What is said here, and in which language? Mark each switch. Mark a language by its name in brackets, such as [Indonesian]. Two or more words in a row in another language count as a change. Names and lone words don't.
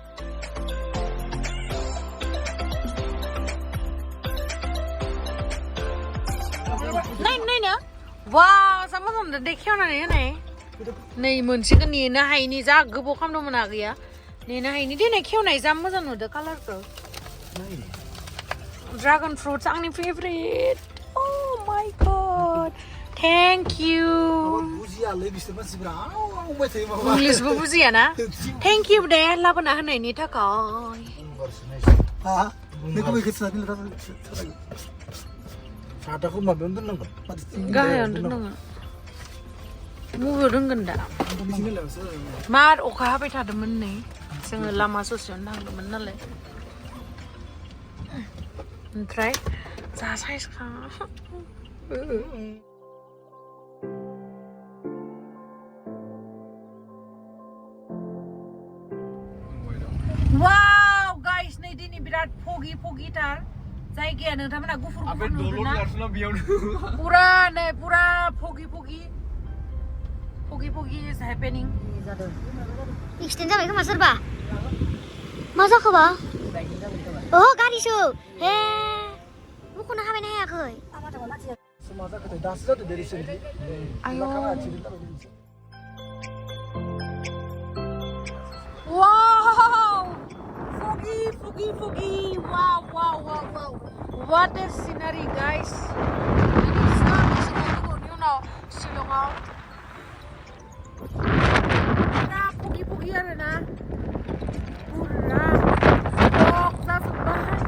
[Bodo] नायनो वाव जा मोजां मोनदों दे खेवनानै होनाय नै मोनसेखौ नेनो हायिनि जा गोबाव खालामदोंमोन आगैया नेनो हायिनि देनाय खेवनाय जा मोजां नुदों कालारखौ ड्रागन फ्रुट्स आंनि फेभरेट [English] Oh my god! Thank you. [Bodo] इंलिशबो बुजिया ना? [English] Thank you [Bodo] दे लाबोना होनायनि थाखाय. गाहायावनो दोननांगोन. मबेयाव दोनगोन दा? मार अखा हाबाय थादोंमोन नै. जोङो लामा ससेयावनो थांदोंमोन नालाय. ओमफ्राय जा साइज खा वाव गाइस नै दिनै बिराद foggy थार जायगाया नोंथांमोना गुफुर नुदोंना पुरा नै पुरा [English] foggy is happening [Bodo] एक्सटेन्ड जाबाय खोमा सोरबा मा जाखोबा गारिसो हे मुख'नो हाबायना हायाखै आयौ [English] wow foggy wow what a scenery guys [Bodo] Shillongआव पुरा foggy आरो ना पुरा fog जाजोब्बाय